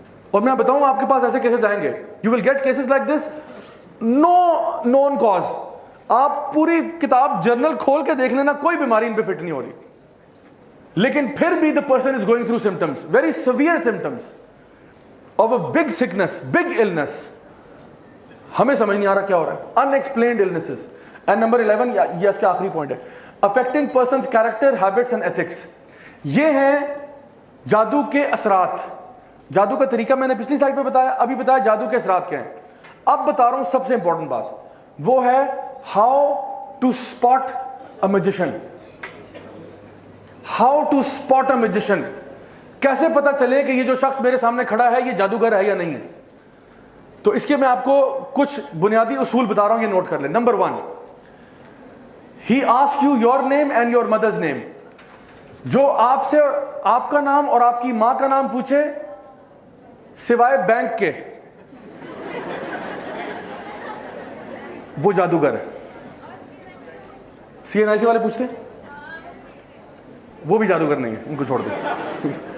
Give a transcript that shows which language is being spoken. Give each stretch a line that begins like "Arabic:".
Urdu: اور میں بتاؤں آپ کے پاس ایسے کیسز آئیں گے,
English: you will get cases like this, no known cause.
Urdu: آپ پوری کتاب جرنل کھول کے دیکھ لینا, کوئی بیماری ان پہ فٹ نہیں ہو رہی, لیکن پھر بھی
English: the person is going through symptoms, very severe symptoms of a big sickness, big illness.
Urdu: ہمیں سمجھ نہیں آ رہا کیا ہو رہا ہے.
English: unexplained illnesses. And number 11,
Urdu: یہ اس کا آخری پوائنٹ ہے,
English: affecting person's character, habits and ethics.
Urdu: یہ ہیں جادو کے اثرات. جادو کا طریقہ میں نے پچھلی سلائڈ پہ بتایا, ابھی بتایا جادو کے اثرات کیا ہیں. اب بتا رہا ہوں سب سے امپورٹنٹ بات, وہ ہے
English: how to spot a magician. how to spot a magician.
Urdu: کیسے پتا چلے کہ یہ جو شخص میرے سامنے کھڑا ہے یہ جادوگر ہے یا نہیں ہے. تو اس کے میں آپ کو کچھ بنیادی اصول بتا رہا ہوں, یہ نوٹ کر لیں.
English: Number 1, he asks you your name and your mother's name.
Urdu: جو آپ سے آپ کا نام اور آپ کی ماں کا نام پوچھے سوائے بینک کے, وہ جادوگر ہے. CNIC والے پوچھتے وہ بھی جادوگر نہیں ہے, ان کو چھوڑ دیں.